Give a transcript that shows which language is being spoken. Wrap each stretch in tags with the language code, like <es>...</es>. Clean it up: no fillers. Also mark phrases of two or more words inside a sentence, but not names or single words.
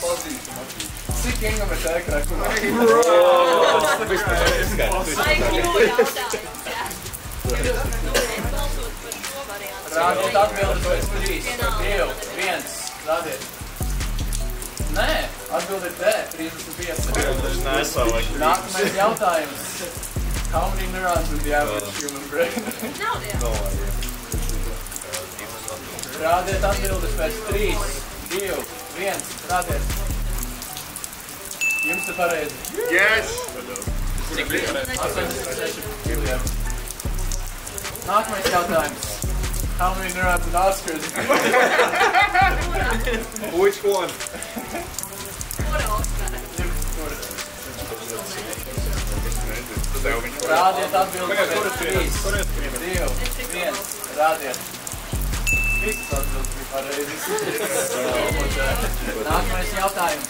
<lv>Cik Ingam ir tēkraku? Rādiet atbildes pēc 3, 2, 1. Rādiet. Nē, atbildi ir D, 35. Nākamais jautājums.</lv> <en>How many neurons in the average human brain?</en> <lv>Rādiet atbildes pēc 3, 2, 1. Rādiet. Jums ir pareizi.</lv> <en>Yes!</en> <lv>Cik bija? 86 miljoni. Nākamais jautājums.</lv> <en>How many neurons in Oscars? Which one?</en> <lv>Rādiet atbildes pēc 3, 2, 1. Rādiet. Visas atbildes bija pareizes. Nākamais jautājums.</lv>